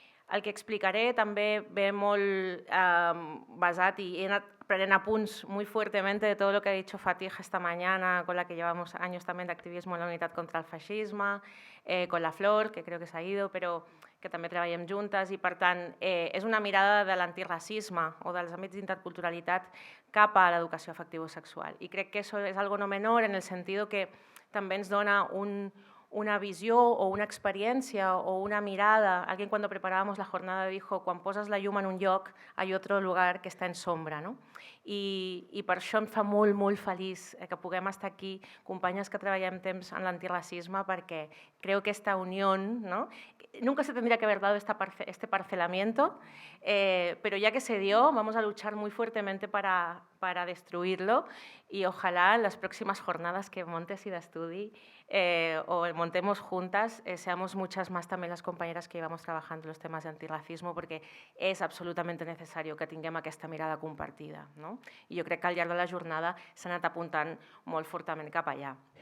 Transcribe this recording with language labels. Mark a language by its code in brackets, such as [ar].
[ca] El que explicaré també ve molt basat y he anat prenent apunts [es] muy fuertemente de todo lo que ha dicho Fatih esta mañana, con la que llevamos años también de activismo en la Unidad contra el Fascisme, con la Flor, que creo que [ca] s'ha ido, però que també treballem juntes, i per tant és una mirada de l'antirracisme o dels àmbits d'interculturalitat cap a l'educació afectivo-sexual. I crec que això és algo no menor en el sentit que també ens dona una visió o una experiència o una mirada. [es] Alguien cuando preparábamos la jornada dijo, [ca] quan poses la llum en un lloc, [es] hay otro lugar que està en sombra. No? [ca] I per això em fa molt, molt feliç que puguem estar aquí, companyes que treballem temps en l'antirracisme, perquè [es] creo que esta unión, [ca] ¿no? [es] Nunca se tendría que haber dado este parcelamiento, pero ya que se dio, vamos a luchar muy fuertemente para destruirlo y ojalá en las próximas jornadas que montes y de estudi o montemos juntas, seamos muchas más también las compañeras que llevamos trabajando los temas de antirracismo, porque [ca] és absolutament necessari que tinguem aquesta mirada compartida. No? I jo crec que al llarg de la jornada s'ha anat apuntant molt fortament cap allà.